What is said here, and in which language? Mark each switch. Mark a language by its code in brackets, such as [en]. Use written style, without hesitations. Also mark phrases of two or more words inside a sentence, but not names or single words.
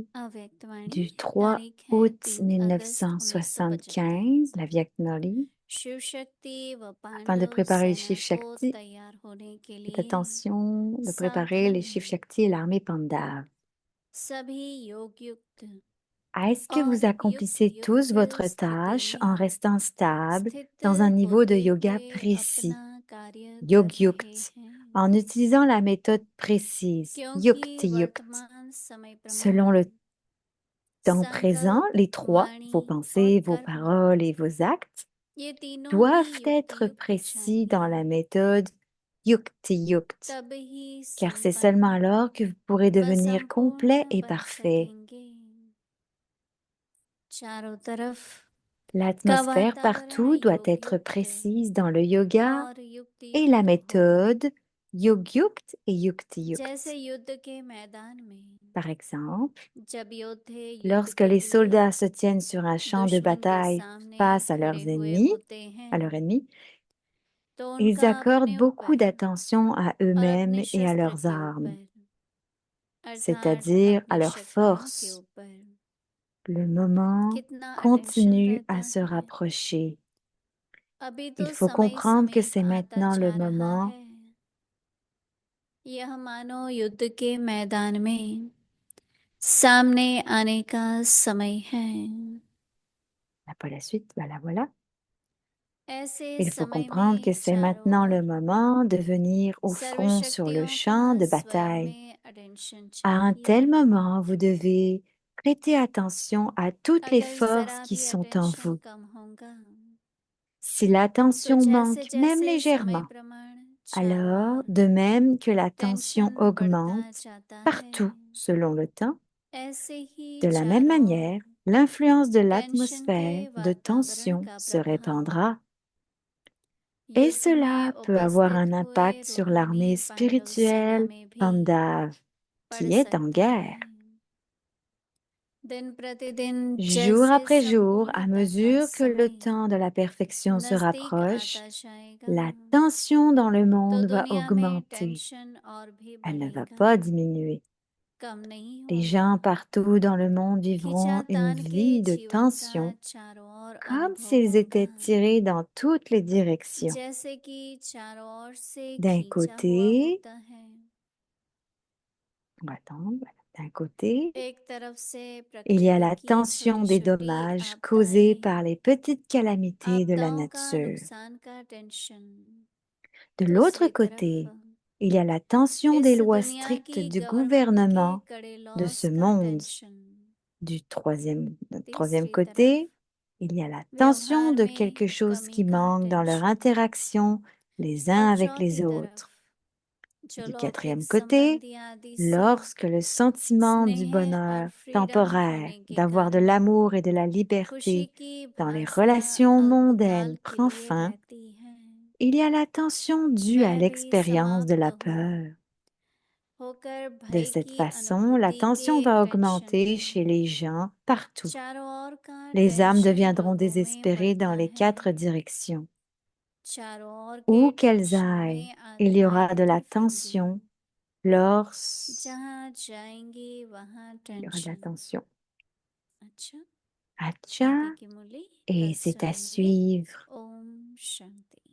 [hi] अव्यक्त वाणी [fr] du 3 [hi] तारीख है [fr] août [hi] 3 अगस्त 1975 [fr] 1975, la Vyak Murli, [hi] शिव शक्ति व [fr] afin de [hi] पांडव [fr] préparer les [hi] सेना [fr] chiffres [hi] को [fr] Shakti. [hi] तैयार होने के [fr] Faites [hi] लिए [fr] attention de préparer les [hi] सावधान [fr] chiffres [hi] है [fr] Shakti et l'armée Pandav. [hi] सभी योग युक्त [fr] Est-ce que [hi] और [fr] vous [hi] युक्त [fr] accomplissez tous [hi] युक्त [fr] votre [hi] स्थिति [fr] tâche en [hi] में [fr] restant stable [hi] स्थित [fr] dans un niveau de [hi] होते [fr] yoga [hi] हुए [fr] précis, [hi] अपना कार्य कर [fr] Yog [hi] रहे [fr] Yukt, [hi] हैं [fr] en utilisant la méthode précise, [hi] क्योंकि युक्त युक्त, वर्तमान समय [fr] selon [hi] प्रमाण [fr] le temps présent, [hi] संकल्प [fr] les trois, vos [hi] वाणी और [fr] pensées, vos [hi] कर्म [fr] paroles et vos actes, [hi] ये तीनों ही [fr] doivent [hi] युक्त [fr] être [hi] युक्त [fr] précis dans la [hi] चाहिए, [fr] méthode [hi] युक्ति युक्त, तब ही [fr] car c'est seulement [hi] संपन्न [fr] alors que vous pourrez [hi] व [fr] devenir complet [hi] संपूर्ण [fr] et [hi] बन [fr] parfait. [hi] सकेंगे। चारों तरफ का [fr] L'atmosphère [hi] वातावरण [fr] partout doit [hi] योग [fr] être [hi] युक्त [fr] précise dans le yoga [hi] और युक्त [fr] et la [hi] युक्त हो, [fr] méthode Yogyukt et Yukti [hi] जैसे [fr] Yukt. [hi] युद्ध के मैदान में [fr] Par exemple, [hi] जब योद्धे युद्ध [fr] lorsque [hi] के [fr] les [hi] लिए [fr] soldats se tiennent sur un champ de [hi] दुश्मन के [fr] bataille [hi] सामने [fr] face [hi] खड़े हुए होते [fr] à leurs [hi] हैं, [fr] ennemis, [hi] तो [fr] ils [hi] उनका [fr] accordent [hi] अपने [fr] beaucoup [hi] ऊपर [fr] d'attention à [hi] और [fr] eux-mêmes [hi] अपने [fr] et à [hi] शस्त्र [fr] leurs [hi] के [fr] armes, [hi] ऊपर अर्थात [fr] c'est-à-dire à [hi] अपनी [fr] leur [hi] शक्तियों के [fr] force. [hi] ऊपर [fr] Le moment [hi] कितना अटेंशन [fr] continue [hi] रहता [fr] à se [hi] है। [fr] rapprocher. [hi] अभी [fr] Il [hi] तो [fr] faut [hi] समय [fr] comprendre que [hi] समीप [fr] c'est [hi] आता [fr] maintenant le [hi] जा रहा [fr] moment. [hi] है। यह मानो युद्ध के मैदान में सामने आने का समय है। [fr] Pas la suite, bah la voilà. [hi] ऐसे [fr] Il faut [hi] समय [fr] comprendre que [hi] में [fr] c'est [hi] चारों [fr] maintenant le [hi] ओर [fr] moment de venir au front sur le [hi] सर्वशक्तियों का [fr] champ de [hi] स्वयं [fr] bataille. [hi] में अटेंशन [fr] À un [hi] चाहिए। [fr] tel moment, vous devez prêter attention à toutes les [hi] अगर [fr] forces [hi] जरा [fr] qui [hi] भी [fr] sont en [hi] अटेंशन [fr] vous. [hi] कम होगा [fr] Si [hi] तो [fr] l'attention [hi] जैसे [fr] manque, même [hi] जैसे समय [fr] légèrement, [hi] प्रमाण चारों [fr] alors, [hi] ओर [fr] de même que la tension [hi] टेंशन बढ़ता [fr] augmente [hi] जाता है, [fr] partout selon le temps, [hi] ऐसे ही [fr] de la même [hi] चारों ओर [fr] manière, l'influence de [hi] टेंशन के [fr] l'atmosphère de [hi] वातावरण [fr] tension [hi] का [fr] se [hi] प्रभाव [fr] répandra. Et [hi] युद्ध में [fr] cela peut avoir [hi] उपस्थित [fr] un [hi] हुए [fr] impact sur [hi] रूहानी [fr] l'armée [hi] पांडव सेना [fr] spirituelle [hi] में भी [fr] Pandav, [hi] पड़ [fr] qui est en [hi] सकता [fr] guerre. [hi] है। दिन प्रतिदिन [fr] Jour [hi] जैसे [fr] après jour, à [hi] संपूर्णता का [fr] mesure que le [hi] समय [fr] temps de la perfection se [hi] नजदीक [fr] rapproche, [hi] आता जाएगा, [fr] la tension dans le [hi] तो [fr] monde va [hi] दुनिया में [fr] augmenter. [hi] टेंशन और भी [fr] Elle ne va [hi] बढ़ेगा, [fr] pas diminuer. [hi] कम नहीं [fr] Les [hi] होगा। [fr] gens partout dans le monde vivront une [hi] खींचातान के [fr] vie de [hi] जीवन का [fr] tension, [hi] चारों ओर [fr] comme [hi] अनुभव [fr] s'ils [hi] होगा, [fr] étaient tirés dans toutes les directions. [hi] जैसे कि चारों ओर से [fr] D'un [hi] खींचा हुआ [fr] côté, [hi] होता है। [fr] on va attendre, voilà. D'un côté, [hi] एक तरफ से [fr] il y a [hi] प्रकृति [fr] la [hi] की [fr] tension [hi] छोटी [fr] des [hi] छोटी [fr] dommages causés [hi] आपदाएं, [fr] par les petites calamités de la [hi] आपदाओं का [fr] nature. [hi] नुकसान का टेंशन। [fr] De l'autre [hi] दूसरी तरफ [fr] côté, il y a la tension des [hi] इस [fr] lois [hi] दुनिया [fr] strictes [hi] की [fr] du [hi] गवर्नमेंट के [fr] gouvernement [hi] कड़े [fr] de [hi] लॉस [fr] ce [hi] का [fr] monde. [hi] टेंशन। [fr] Du troisième [hi] तीसरी तरफ [fr] côté, il y a la tension [hi] व्यवहार [fr] de [hi] में [fr] quelque chose [hi] कमी [fr] qui [hi] का [fr] manque dans leur [hi] टेंशन। [fr] interaction les [hi] और [fr] uns avec les [hi] चौथी [fr] autres. [hi] तरफ जो [fr] Du [hi] लौकिक [fr] quatrième côté, [hi] संबंधी आदि से [fr] lorsque le sentiment du [hi] स्नेह [fr] bonheur [hi] और फ्रीडम [fr] temporaire, [hi] होने के [fr] d'avoir de [hi] कारण [fr] l'amour et de la [hi] खुशी [fr] liberté [hi] की [fr] dans les [hi] भासना [fr] relations [hi] अल्पकाल [fr] mondaines [hi] के [fr] prend [hi] लिए [fr] fin, [hi] रहती है, [fr] il y a la tension due à [hi] वह भी [fr] l'expérience de [hi] समाप्त [fr] la [hi] हो [fr] peur. [hi] होकर [fr] De [hi] भय [fr] cette [hi] की [fr] façon, la [hi] अनुभूति के [fr] tension va [hi] टेंशन [fr] augmenter [hi] में [fr] chez les gens partout. [hi] चारों ओर का [fr] Les âmes [hi] टेंशन [fr] deviendront [hi] लोगों में [fr] désespérées dans [hi] बढ़ता [fr] les [hi] है। [fr] 4 directions. [hi] चारों ओर के [fr] Où qu'elles [hi] टेंशन [fr] aillent, [hi] में [fr] il y aura [hi] आत्माएं [fr] de la [hi] तड़फेंगी, [fr] tension. Lors, [hi] जहाँ जाएंगी वहाँ [fr] il y aura de la [hi] टेंशन। [fr] tension. [hi] अच्छा, [fr] Acha, [hi] आगे की मुरली [fr] et [hi] कल [fr] c'est à [hi] सुनेंगे। [fr] suivre. [hi] ओम शांति।